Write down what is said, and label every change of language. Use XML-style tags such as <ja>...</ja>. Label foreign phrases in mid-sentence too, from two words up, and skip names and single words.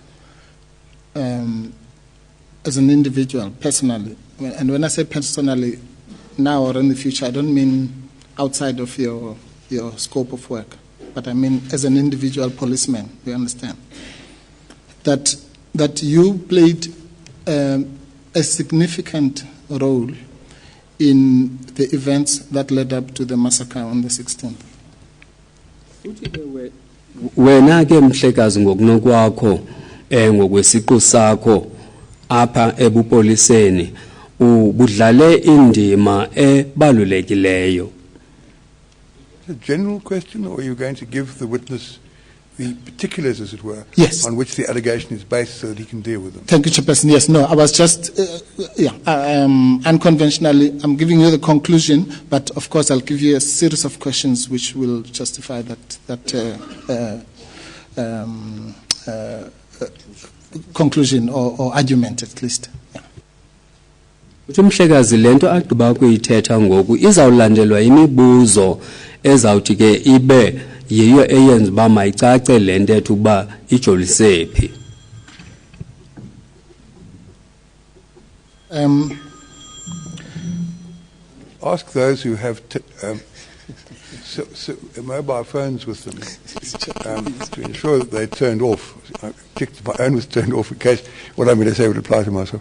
<en>as an individual, personally, and when I say personally, now or in the future, I don't mean outside of your scope of work, but I mean as an individual policeman, you understand, that you played a significant role in the events that led up to the massacre on the 16th.</en> <xh>Wena ke mhlekazi ngokunokwakho ngokwesiqu sakho apha ebupoliseni ubudlale indima ebalulekileyo.</xh> <en>A general question, or are you going to give the witness the particulars, as it were, Yes. on which the allegation is based so that he can deal with them? Thank you, Chairperson. Yes, no, I was just, unconventionally, I'm giving you the conclusion, but of course I'll give you a series of questions which will justify that conclusion or argument at least.</en> <xh>Uthi mhlekazi lento agqiba kuyithetha ngoku izawulandelwa imibuzo ezawuthi ke ibe yiyo eyenza uba mayicace le ntetho ukuba ijolise phi.</xh> <en>Ask those who have mobile phones with them to ensure that they're turned off. I checked my own was turned off in case what I'm going to say would apply to myself.</en>